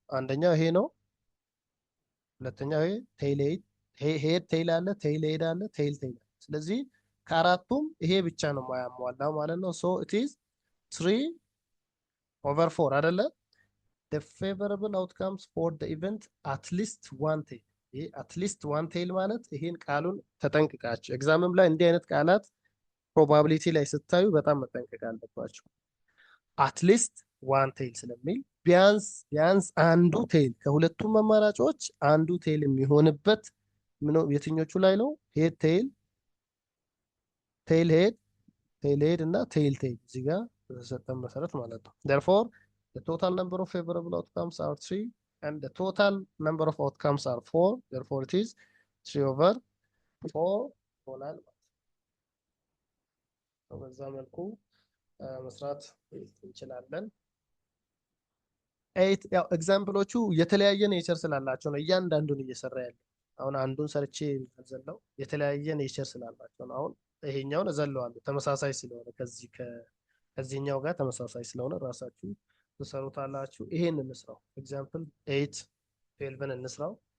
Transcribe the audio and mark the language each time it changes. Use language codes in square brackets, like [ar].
[am] አንደኛው ይሄ ነው። ሁለተኛው ይሄ ቴይል ሄድ ቴይል አለ፣ ቴይል ሄድ አለ፣ ቴይል ቴይል። ስለዚህ ከአራቱም ይሄ ብቻ ነው የማያሟላው ማለት ነው። ሶ ኢት ኢዝ 3/4 አይደለ? [en] The favorable outcomes for the event at least one tail. [am] ይሄ [en] at least one tail [am] ማለት ይሄን ቃሉን ተጠንቅቃችሁ ኤግዛምም ላይ እንዲህ አይነት ቃላት ፕሮባቢሊቲ ላይ ስታዩ በጣም መጠንቀቅ አለባችሁ። at least one tail ስለሚል ቢያንስ አንዱ ቴይል ከሁለቱም አማራጮች አንዱ ቴይል የሚሆንበት የትኞቹ ላይ ነው? [en] ሄድ ቴይል፣ ቴይል ሄድ እና ቴይል [am] እዚህ ጋር በተሰጠን መሰረት ማለት ነው። [en] therefore the total number of favorable outcomes are 3 and the total number of outcomes are 4. Therefore, it is 3/4 [am] ይሆናል። በዛ መልኩ መስራት እንችላለን። ያው ኤግዛምፕሎቹ የተለያየ ኔቸር ስላላቸው ነው እያንዳንዱን እየሰራ ያለ። አሁን አንዱን ሰርቼ ዘለው የተለያየ ኔቸር ስላላቸው ነው። አሁን ይሄኛውን እዘለዋለሁ ተመሳሳይ ስለሆነ ከዚህኛው ጋር ተመሳሳይ ስለሆነ ራሳችሁ ትሰሩታላችሁ። ይሄን እንስራው። ኤግዛምፕል 8 12 እንስራው።